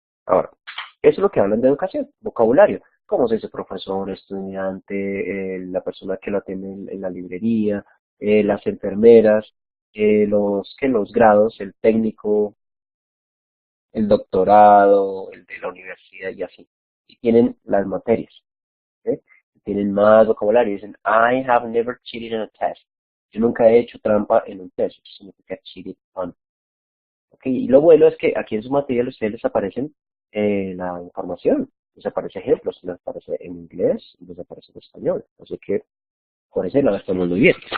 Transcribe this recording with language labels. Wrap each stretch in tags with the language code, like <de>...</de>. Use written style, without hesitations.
<es>Ahora, eso es lo que hablan de educación, vocabulario. ¿Cómo se dice profesor, estudiante, la persona que lo atiende en la librería, las enfermeras, los grados, el técnico, el doctorado, el de la universidad y así? Y tienen las materias, ¿ok? Tienen más vocabulario.</es> <en>Dicen, I have never cheated in a test.</en> <es>Yo nunca he hecho trampa en un test. Eso significa cheated on. Ok, y lo bueno es que aquí en su material a ustedes les aparecen la información, les aparece ejemplos, les aparece en inglés y les aparece en español. Así que por ese lado estamos muy bien.</es>